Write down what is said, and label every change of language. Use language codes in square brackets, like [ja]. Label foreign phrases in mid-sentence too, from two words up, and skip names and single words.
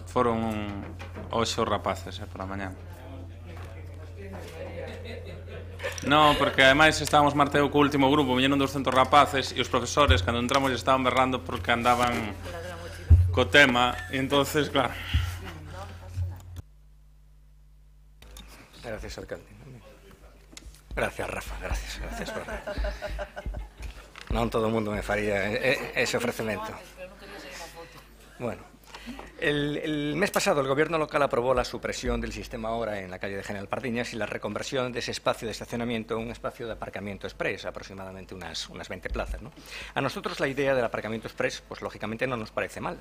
[gl] Foron hoxe os rapaces, por a mañá. Non, porque ademais estábamos Marteo co último grupo, viñeron 200 rapaces e os profesores, cando entramos, estaban berrando porque andaban co tema, e entonces, claro, [es] Gracias, alcalde. Gracias, Rafa, gracias por... [gl] Non todo o mundo me faría ese ofrecemento. [es] Bueno, el mes pasado el gobierno local aprobó la supresión del sistema hora en la calle de General Pardiñas y la reconversión de ese espacio de estacionamiento en un espacio de aparcamiento express, aproximadamente unas 20 plazas, ¿no? A nosotros la idea del aparcamiento express, pues lógicamente no nos parece mal.